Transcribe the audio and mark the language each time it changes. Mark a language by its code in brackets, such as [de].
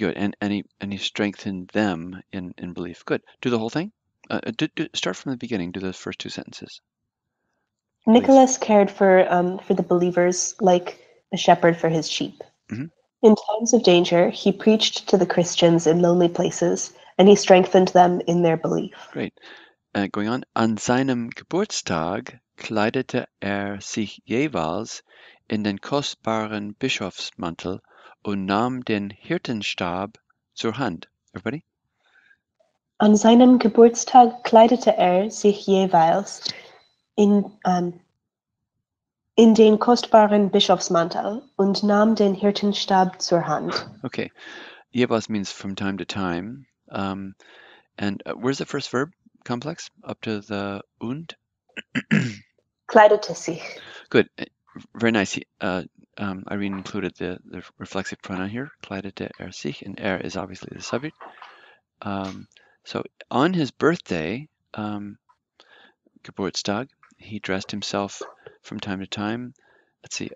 [en] And he strengthened them in belief. Good. Do the whole thing. Start from the beginning. Do those first two sentences. Nicholas cared for the believers like a shepherd for his sheep. Mm-hmm. In times of danger, he preached to the Christians in lonely places, and he strengthened them in their belief. Great. Going on. [de] An seinem Geburtstag kleidete sich jeweils in den kostbaren Bischofsmantel und nahm den Hirtenstab zur Hand. [en] Everybody? [de] An seinem Geburtstag kleidete sich jeweils in den kostbaren Bischofsmantel und nahm den Hirtenstab zur Hand. [en] Okay. Jeweils means from time to time. And where's the first verb complex? Up to the und? [de] Kleidete sich. [en] Good. Very nice. Irene included the reflexive pronoun here. [de] Kleidete sich, [en] and is obviously the subject. So on his birthday, Geburtstag, he dressed himself from time to time. Let's see.